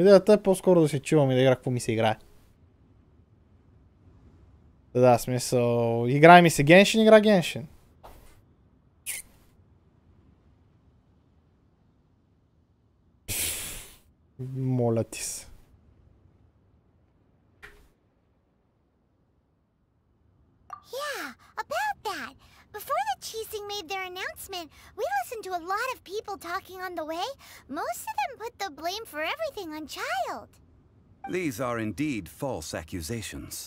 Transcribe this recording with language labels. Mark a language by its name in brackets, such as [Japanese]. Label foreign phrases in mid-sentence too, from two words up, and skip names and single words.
[Bulgarian] Идеята е по-скоро да се чувам и да игра какво ми се играе. Да, смисъл... Играй ми се Genshin, игра Genshin. Моля ти се. [English] Yeah, about that. Before the Qixing made their announcement, we listened to a lot of people talking on the way. Most of them put the blame for everything on Child. These are indeed false accusations.